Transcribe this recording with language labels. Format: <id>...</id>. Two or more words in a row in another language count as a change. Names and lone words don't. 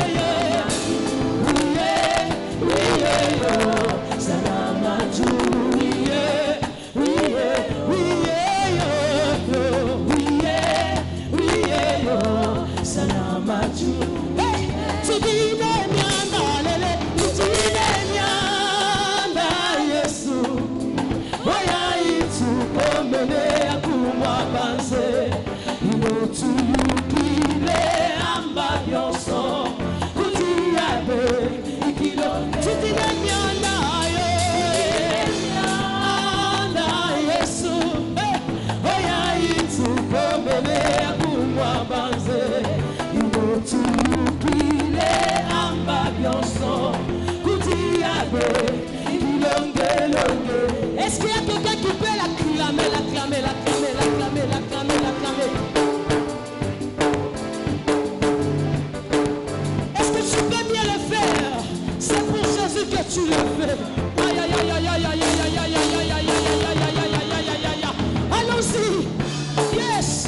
<lu>wiye yo Salama juluye wiye yo Salama juluye Tudine mianda lele Tudine mianda Yesu Oya itukomele akumwabanze Tuyukile amba bionso Utiabe ikilo Tudine mianda Yesu Oya itukomele akumwabanze Tuyukile amba bionso Utiabe ilongelonge.</lu> <fr>Est-ce qu'il y a quelqu'un qui peut l'acclamer? Est-ce que tu peux bien le faire? C'est pour Jésus que tu le fais. Aïe aïe aïe aïe aïe aïe aïe aïe aïe aïe aïe aïe. Allons-y. Yes.</fr>